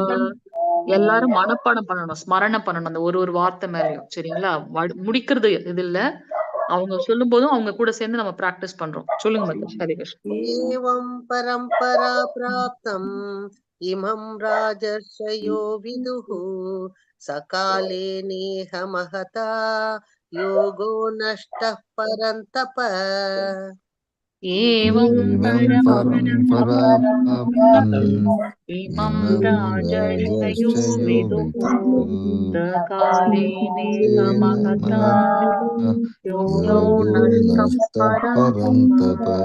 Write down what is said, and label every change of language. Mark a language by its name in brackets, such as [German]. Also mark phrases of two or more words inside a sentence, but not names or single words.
[Tamil] எல்லாரும் மனப்பாடம் பண்ணணும், ஸ்மரணம் பண்ணணும் அந்த ஒரு வார்த்தை மேலயும். சரிங்களா? முடிக்கிறது இது இல்ல, அவங்க சொல்லும் போதும் அவங்க கூட சேர்ந்து நம்ம பிராக்டிஸ் பண்றோம். சொல்லுங்க மாதாஜி. ஹரே கிருஷ்ணா. [Sanskrit] एवं परम्परा प्राप्तम् इमं राजर्षयो विदुः सकाले नेह महता योगो नष्टः परन्तप एवं परम्पराप्तम् इमं राजर्षयो विदुः सकाले नेह महता योगो नष्टः परन्तप